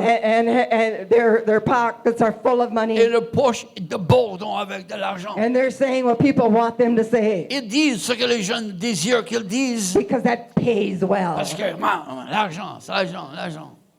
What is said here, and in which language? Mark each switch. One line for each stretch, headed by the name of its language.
English: and their pockets are full of
French: et
English: money,
French: le poche débordant avec de l'argent,
English: and they're saying what people want them to say
French: ils disent ce que les jeunes désirent qu'ils disent
English: because that pays well.
French: parce que l'argent, c'est l'argent, l'argent.